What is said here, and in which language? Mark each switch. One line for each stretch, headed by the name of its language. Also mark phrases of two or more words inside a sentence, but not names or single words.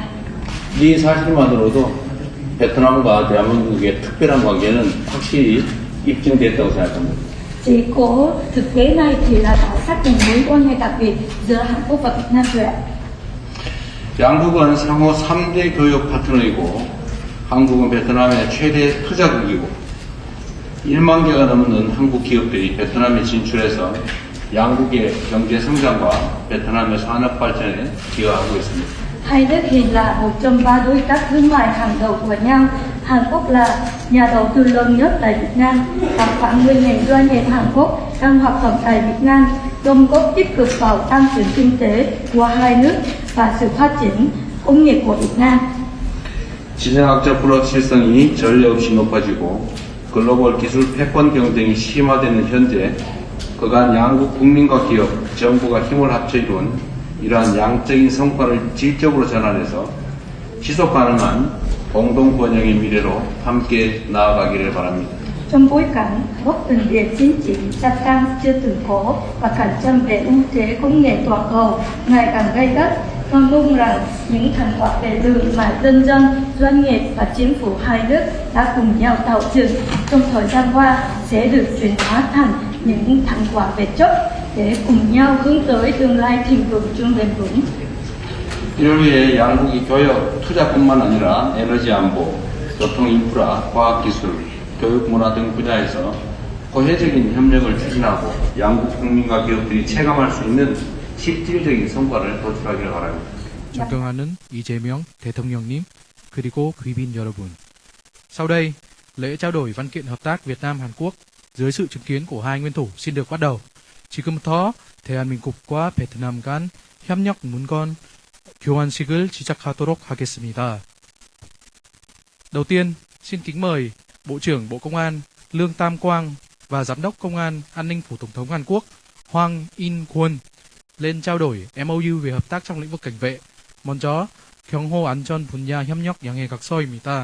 Korean: 이 사실만으로도 베트남과 대한민국의 특별한 관계는 확실히 입증됐다고 생각합니다.
Vietnamese: Chỉ có thực tế này thì là đã xác định mối quan hệ đặc biệt giữa Hàn Quốc và Việt Nam rồi ạ.
Korean: 양국은 상호 3대 교역 파트너이고 한국은 베트남의 최대 투자국이고 1만 개가 넘는 한국 기업들이 베트남에 진출해서 양국의 경제 성장과 베트남의 산업 발전에 기여하고 있습니다.
Vietnamese: Hai nước hiện là một trong 3 đối tác thương mại hàng đầu của nhau. Hàn Quốc là nhà đầu tư lớn nhất tại Việt Nam và khoảng 10.000 doanh nghiệp Hàn Quốc đang hoạt động tại Việt Nam, đóng góp tích cực vào tăng trưởng kinh tế của hai nước và sự phát triển công nghiệp của Việt Nam.
Korean: 지정학적 불확실성이 전례 없이 높아지고 글로벌 기술 패권 경쟁이 심화되는 현재 그간 양국 국민과 기업, 정부가 힘을 합쳐 이룬 이러한 양적인 성과를 질적으로 전환해서 지속 가능한 공동 번영의 미래로 함께 나아가기를 바랍니다.
Vietnamese: Trong bối cảnh bất bình địa chính trị gia tăng chưa từng có và cạnh tranh về ưu thế công nghệ toàn cầu ngày càng gay gắt, tôi mong rằng những thành quả về đường mà nhân dân, doanh nghiệp và chính phủ hai nước đã cùng nhau tạo dựng trong thời gian qua sẽ được chuyển hóa thành những thành quả về chất để cùng nhau hướng tới tương lai thịnh vượng chung bền vững.
Korean: 이를 위해 양국이 교역, 투자뿐만 아니라 에너지 안보, 교통 인프라, 과학기술, 교육 문화 등 분야에서 고해적인 협력을 추진하고 양국 국민과 기업들이 체감할 수 있는 실질적인 성과를 도출하기를 바랍니다. 존경하는 이재명 대통령님 그리고 quý賓여러분.
Vietnamese: Sau đây, lễ trao đổi văn kiện hợp tác Việt Nam Hàn Quốc dưới sự chứng kiến của hai nguyên thủ xin được bắt đầu.
Korean: 지금부터 대한민국과 베트남 간 협력 문건 교환식을 시작하도록 하겠습니다.
Vietnamese: đầu tiên, xin kính mời Bộ trưởng Bộ Công an Lương Tam Quang và Giám đốc Công an An ninh Phủ Tổng thống Hàn Quốc Hwang In-kwon lên trao đổi MOU về hợp tác trong lĩnh vực cảnh vệ.
Korean: 먼저 경호 안전 분야 협력 양해 각서입니다.